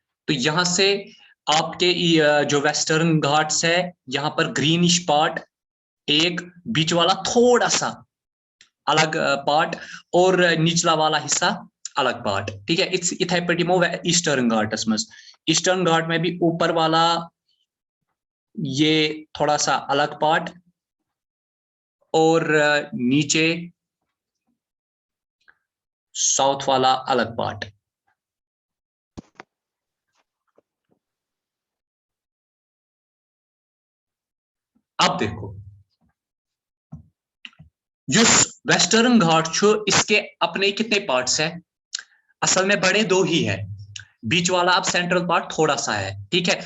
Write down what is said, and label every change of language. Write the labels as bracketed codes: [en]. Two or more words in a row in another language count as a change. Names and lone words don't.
[hi] तो यहाँ से आपके जो वेस्टर्न घाट्स है यहाँ पर [en] greenish part [hi] एक, बीच वाला थोड़ा सा अलग पार्ट और निचला वाला हिस्सा अलग पार्ट, ठीक है। [ks] इथे पे यमो ईस्टर्न घाटस मज, [hi] ईस्टर्न घाट में भी ऊपर वाला ये थोड़ा सा अलग पार्ट और नीचे साउथ वाला अलग पार्ट। अब देखो जो वेस्टर्न घाट छो इसके अपने कितने पार्ट्स है, असल में बड़े दो ही है, बीच वाला अब [en] central part [hi] थोड़ा सा है, ठीक है।